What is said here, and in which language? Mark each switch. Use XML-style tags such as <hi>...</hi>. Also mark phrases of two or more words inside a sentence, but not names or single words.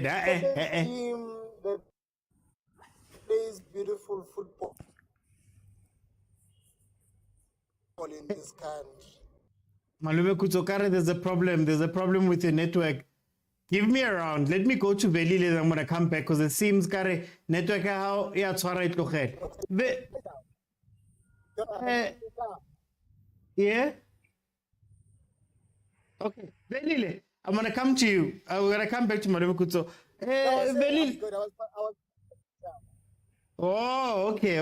<en>team that plays beautiful football in this country. Malume Kutsokare, there's a problem. There's a problem with your network. Give me a round. Let me go to Velile. I'm going to come back because it seems Kare network how yeah</en> <tn>tswara itlogela.</tn> <en>Yeah. Okay, Velile, I'm going to come to you. I'm going to come back to Malume Kutso. Velile. Oh, okay.</en>